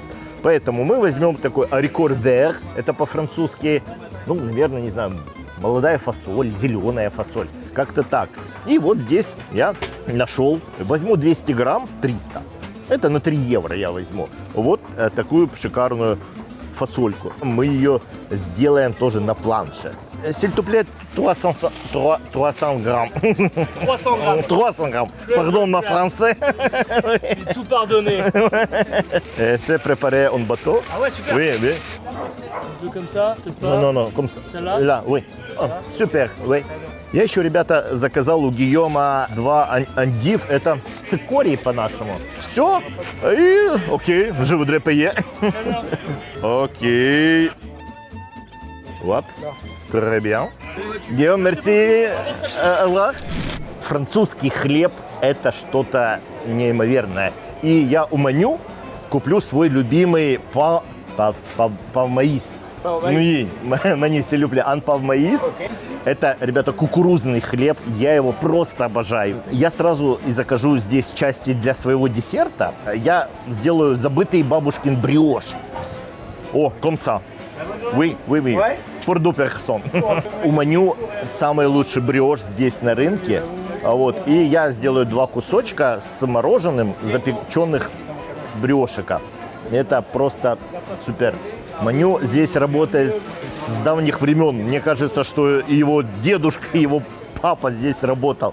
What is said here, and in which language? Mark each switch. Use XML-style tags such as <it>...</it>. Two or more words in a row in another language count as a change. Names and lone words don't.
<ru>Поэтому мы возьмем такой арикор-вер, это по-французски, наверное, не знаю, молодая фасоль, зеленая фасоль, как-то так. И вот здесь я нашел, возьму 200 грамм, 300. Это на 3 евро я возьму. Вот такую шикарную фасольку. Мы ее сделаем тоже на планше.</ru> <fr>S'il te plaît, 300 grammes. 300 grammes. 300 grammes. Pardon, ma français. J'ai tout pardonné. C'est préparé en bateau. Ah ouais, super. Oui, oui. Deux comme ça, peut-être pas. Non, comme ça. Celle-là? Là, oui. Oh, super, oui.</fr> <ru>Я еще, ребята, заказал у Гийома 2 андив. Это цикорий по-нашему. Все. И окей,</ru> <fr>je voudrais payer.</fr> <ru>Окей. Вот.</ru> <fr>Très bien. Guillaume, merci. Au revoir.</fr> <ru>французский хлеб – это что-то неимоверное. И я у Маню куплю свой любимый пав-маис. Ну, Мани все люблю. Пав-маис. Это, ребята, кукурузный хлеб. Я его просто обожаю. Я сразу и закажу здесь части для своего десерта. Я сделаю забытый бабушкин бриош.</ru> <fr>Oh, comme ça. Oui. Pour deux personnes.</fr> <ru>У Маню самый лучший бриош здесь на рынке. Вот. И я сделаю 2 кусочка с мороженым запеченных бриошика. Это просто супер. Маню здесь работает с давних времен. Мне кажется, что и его дедушка, и его папа здесь работал.</ru>